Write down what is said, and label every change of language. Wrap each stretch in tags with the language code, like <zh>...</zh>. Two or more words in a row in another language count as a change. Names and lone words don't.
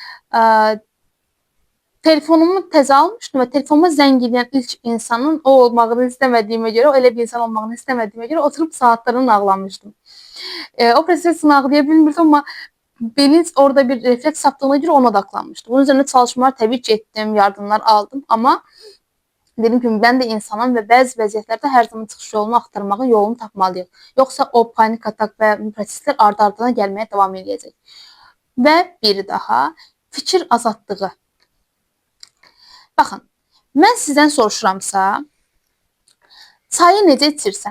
<az>Telefonumu təzə almışdım və telefonuma zəng edən ilk insanın o olmağını istəmədiyimə görə, o elə bir insan olmağını istəmədiyimə görə oturub saatlarını ağlamışdım. O prosesini ağlaya bilmirdim, amma</az> <tr>bilinç orada bir refleks yaptığına</tr> <az>görə ona odaklanmışdım.</az> <tr>Bunun üzerine çalışmalar</tr> <az>təbii ki etdim, yardımlar aldım, amma</az> <tr>dediğim gibi ben de insanım ve</tr> <az>bəzi vəziyyətlərdə hər zaman çıxış yolunu axtarmağın yolunu tapmalıyıq. Yoxsa o panik atak və proseslər ardı-ardına gəlməyə davam edəcək. Və biri daha, fikir azadlığı. Baxın, mən sizdən soruşuramsa, çayı necə içirsən?</az>